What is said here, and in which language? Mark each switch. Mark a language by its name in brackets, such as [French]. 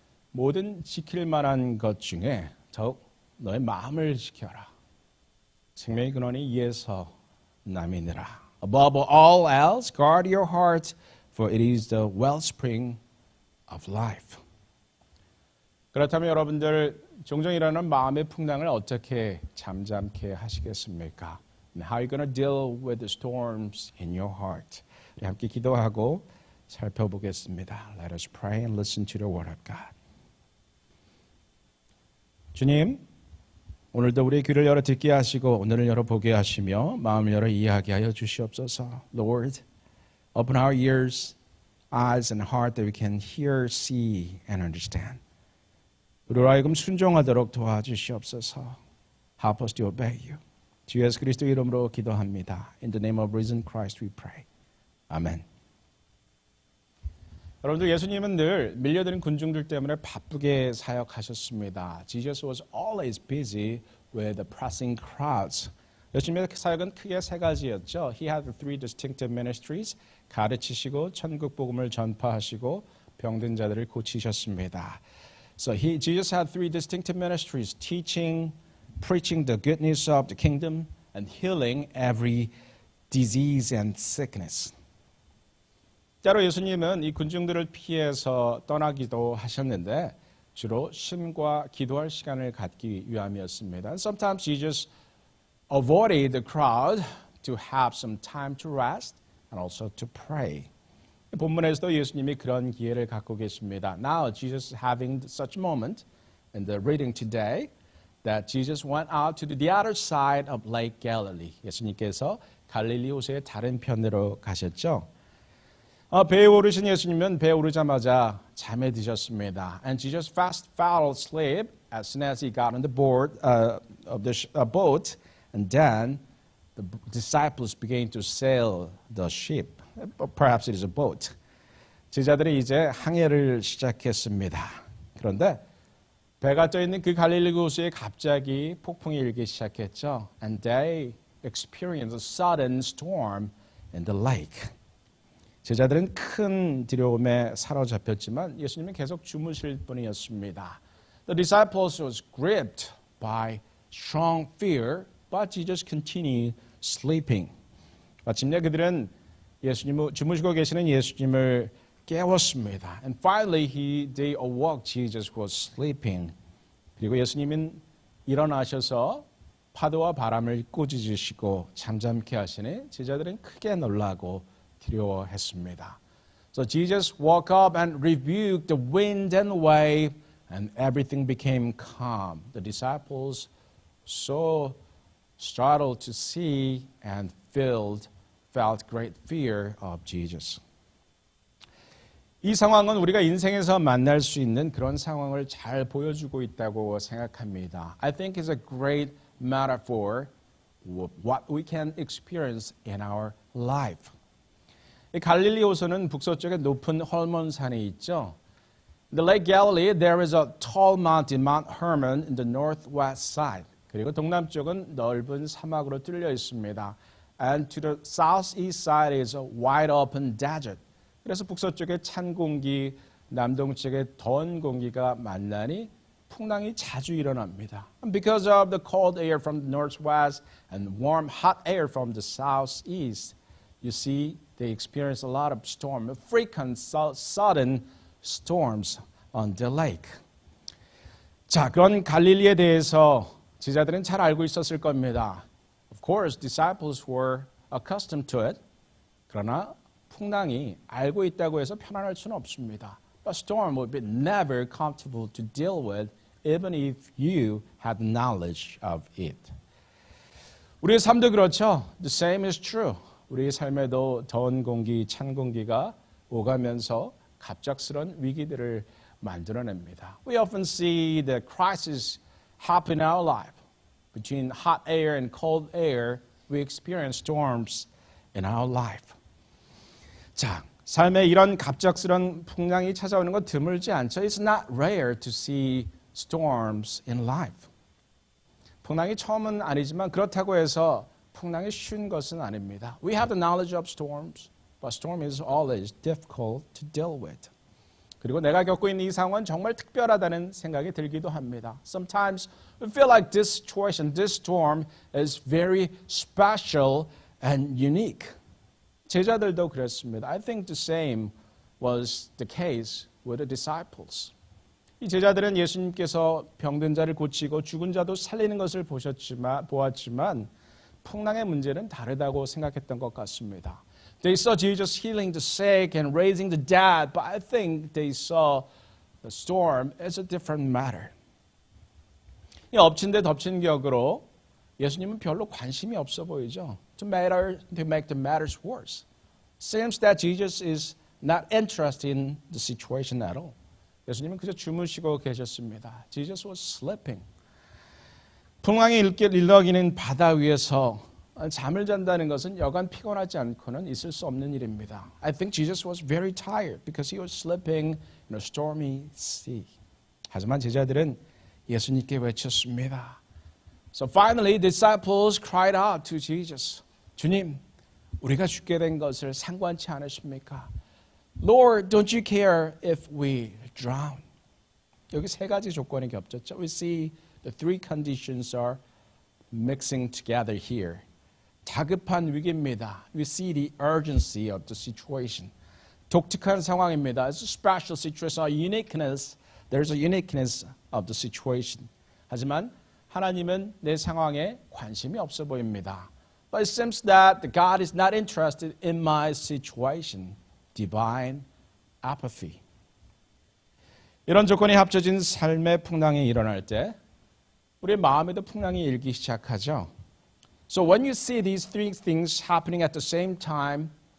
[Korean] 모든 지킬 만한 것 중에 더욱 너의 마음을 지켜라. 생명의 근원이 이에서 남이니라. [English] Above all else, guard your heart, for it is the wellspring of life. [Korean] 그렇다면 여러분들 종종 일어나는 마음의 풍랑을 어떻게 잠잠케 하시겠습니까? [English] How are you going to deal with the storms in your heart? [Korean] 우리 함께 기도하고 살펴보겠습니다. [English] Let us pray and listen to the word of God. [Korean] 주님, 오늘도 우리의 귀를 열어 듣게 하시고 오늘을 열어 보게 하시며 마음을 열어 이해하게 하여 주시옵소서. [English] Lord, open our ears, eyes and heart that we can hear, see and understand. [Korean] 우리로 하여금 순종하도록 도와주시옵소서. [English] Help us to obey you. [Korean] 주 예수 그리스도 이름으로 기도합니다. [English] In the name of risen Christ we pray. [Korean] 아멘. 여러분들 예수님은 늘 밀려드는 군중들 때문에 바쁘게 사역하셨습니다. [English] Jesus was always busy with the pressing crowds. [Korean] 예수님의 사역은 크게 세 가지였죠. [English] He had three distinctive ministries. [Korean] 가르치시고 천국 복음을 전파하시고 병든 자들을 고치셨습니다. [English] So Jesus had three distinctive ministries: teaching, preaching the good news of the kingdom, and healing every disease and sickness. [Korean] 때로 예수님은 이 군중들을 피해서 떠나기도 하셨는데 주로 쉼과 기도할 시간을 갖기 위함이었습니다. [English] And sometimes Jesus avoided the crowd to have some time to rest and also to pray. [Korean] 본문에서도 예수님이 그런 기회를 갖고 계십니다. [English] Now Jesus is having such moment in the reading today that Jesus went out to the other side of Lake Galilee. [Korean] 예수님께서 갈릴리 호수의 다른 편으로 가셨죠. 배에 오르신 예수님은 배에 오르자마자 잠에 드셨습니다. [English] And Jesus fast fell asleep as soon as he got on the board of the boat, and then the disciples began to sail the ship. Perhaps it is a boat. [Korean] 제자들이 이제 항해를 시작했습니다. 그런데 배가 떠 있는 그 갈릴리 호수에 갑자기 폭풍이 일기 시작했죠. [English] And they experienced a sudden storm in the lake. [Korean] 제자들은 큰 두려움에 사로잡혔지만 예수님은 계속 주무실 뿐이었습니다. [English] The disciples was gripped by strong fear, but Jesus continued sleeping. [Korean] 마침내 그들은 주무시고 계시는 예수님을 깨웠습니다. [English] And finally they awoke Jesus who was sleeping. [Korean] 그리고 예수님은 일어나셔서 파도와 바람을 꾸짖으시고 잠잠케 하시니 제자들은 크게 놀라고 두려워했습니다. [English] So Jesus woke up and rebuked the wind and wave, and everything became calm. The disciples so startled to see and felt great fear of Jesus. [Korean] 이 상황은 우리가 인생에서 만날 수 있는 그런 상황을 잘 보여주고 있다고 생각합니다. [English] I think it's a great metaphor of what we can experience in our life. [Korean] 이 갈릴리 호수는 북서쪽에 높은 헐몬산이 있죠. [English] In the Lake Galilee, there is a tall mountain, Mount Hermon, in the northwest side. [Korean] 그리고 동남쪽은 넓은 사막으로 뚫려 있습니다. [English] And to the southeast side is a wide open desert. [Korean] 그래서 북서쪽에 찬 공기, 남동쪽에 더운 공기가 만나니 풍랑이 자주 일어납니다. [English] And because of the cold air from the northwest and warm hot air from the southeast, you see they experience a lot of storm, frequent sudden storms on the lake. [Korean] 자, 그런 갈릴리에 대해서 제자들은 잘 알고 있었을 겁니다. [English] Of course, disciples were accustomed to it. [Korean] 그러나 풍랑이 알고 있다고 해서 편안할 수는 없습니다. [English] But storm would be never comfortable to deal with, even if you had knowledge of it. [Korean] 우리의 삶도 그렇죠. [English] The same is true. [Korean] 우리의 삶에도 더운 공기, 찬 공기가 오가면서 갑작스런 위기들을 만들어냅니다. [English] We often see the crisis happen in our life. Between hot air and cold air, we experience storms in our life. [Korean] 자, 삶에 이런 갑작스런 풍랑이 찾아오는 건 드물지 않죠. [English] It's not rare to see storms in life. [Korean] 풍랑이 처음은 아니지만 그렇다고 해서 풍랑이 쉬운 것은 아닙니다. [English] We have the knowledge of storms, but storm is always difficult to deal with. [Korean] 그리고 내가 겪고 있는 이 상황은 정말 특별하다는 생각이 들기도 합니다. [English] Sometimes we feel like this situation, this storm is very special and unique. [Korean] 제자들도 그랬습니다. [English] I think the same was the case with the disciples. [Korean] 이 제자들은 예수님께서 병든 자를 고치고 죽은 자도 살리는 것을 보았지만 풍랑의 문제는 다르다고 생각했던 것 같습니다. [English] They saw Jesus healing the sick and raising the dead, but I think they saw the storm as a different matter. [Korean] 이 엎친 데 덮친 격으로 예수님은 별로 관심이 없어 보이죠. [English] To make the matters worse. Seems that Jesus is not interested in the situation at all. [Korean] 예수님은 그저 주무시고 계셨습니다. [English] Jesus was sleeping. [Korean] 풍랑이 일렁이는 바다 위에서 잠을 잔다는 것은 여간 피곤하지 않고는 있을 수 없는 일입니다. [English] I think Jesus was very tired because he was sleeping in a stormy sea. [Korean] 하지만 제자들은 예수님께 외쳤습니다. [English] So finally, disciples cried out to Jesus. [Korean] 주님, 우리가 죽게 된 것을 상관치 않으십니까? [English] Lord, don't you care if we drown? [Korean] 여기 세 가지 조건이 겹쳤죠. [English] We see the three conditions are mixing together here. [Korean] 다급한 위기입니다. [English] We see the urgency of the situation. [Korean] 독특한 상황입니다. [English] It's a special situation, a uniqueness. There's a uniqueness of the situation. [Korean] 하지만 하나님은 내 상황에 관심이 없어 보입니다. [English] But it seems that God is not interested in my situation. Divine apathy. [Korean] 이런 조건이 합쳐진 삶의 풍랑이 일어날 때 우리의 마음에도 풍랑이 일기 시작하죠. [English] So when you see these three things happening at the same time,